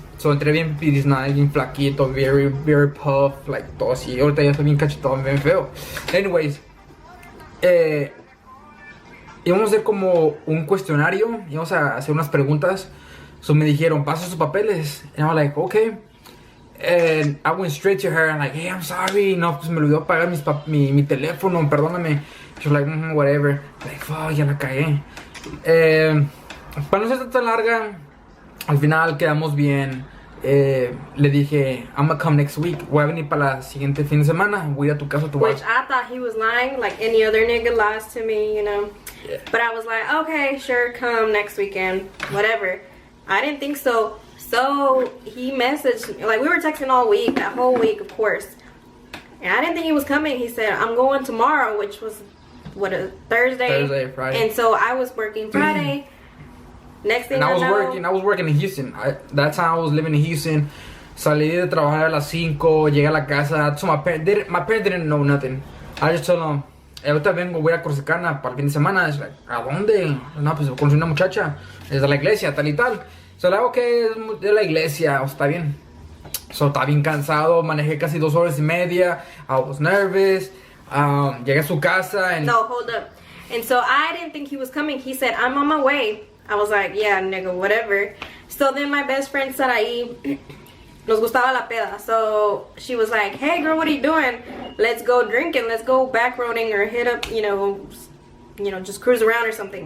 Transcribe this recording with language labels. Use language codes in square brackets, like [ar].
[es] So entré bien pidisnada, bien flaquito, [en] very puff, [es] like todo así. Ahorita ya estoy bien cachetón, bien feo. Anyways, íbamos a hacer como un cuestionario, íbamos a hacer unas preguntas. So me dijeron, pasa sus papeles. [en] And I was like, okay. And I went straight to her, and like, hey, I'm sorry. [es] No, pues me olvidó pagar mi teléfono, perdóname. [en] She was like, whatever. [es] Like, fuck, ya la cagué. Para no ser tan larga, al final quedamos bien. Le dije, [en] I'm gonna come next week. [es] Voy a venir para la siguiente fin de semana. Voy a tu casa, [en] Which I thought he was lying, like any other nigga lies to me, you know. Yeah. But I was like, okay, sure, come next weekend, whatever. I didn't think so. So he messaged me, like we were texting all week, that whole week, of course. And I didn't think he was coming. He said, I'm going tomorrow, which was, a Thursday, Friday. And so I was working Friday. Next thing I was working in Houston. That time I was living in Houston. [es] Salí de trabajar a las 5, llegué a la casa. [en] So my parents didn't know nothing. I just told them, [es] ahorita vengo, voy a Corsicana para el fin de semana. Es like, ¿a dónde? No, pues conocí una muchacha desde la iglesia, tal y tal. So like, okay, es de la iglesia, está bien. So estaba bien cansado, manejé casi 2 horas y media. [en] I was nervous. [es] Llegué a su casa and... [en] No, hold up. And so I didn't think he was coming. He said, I'm on my way. I was like, yeah, nigga, whatever. So then my best friend Saraí, [es] nos gustaba la peda. [en] So she was like, hey girl, what are you doing? Let's go drinking. Let's go back roading or hit up, you know, just cruise around or something.